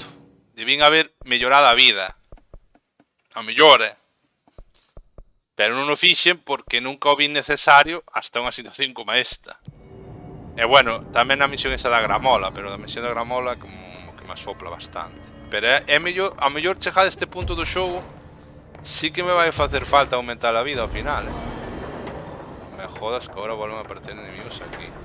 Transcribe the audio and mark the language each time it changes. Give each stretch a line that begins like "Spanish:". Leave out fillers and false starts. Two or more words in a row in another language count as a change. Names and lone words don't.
Galician: Debín haber mellorado a vida. A mellor, pero non o fixen porque nunca o vi necesario hasta unha situación como esta. E bueno, tamén a misión esa da gramola, pero a misión da gramola como que me sopla bastante. Pero é mellor, a mellor chegar a este punto do xogo, sí que me vai facer falta aumentar a vida ao final,
Spanish: Me jodas que ahora vuelven a aparecer enemigos aquí.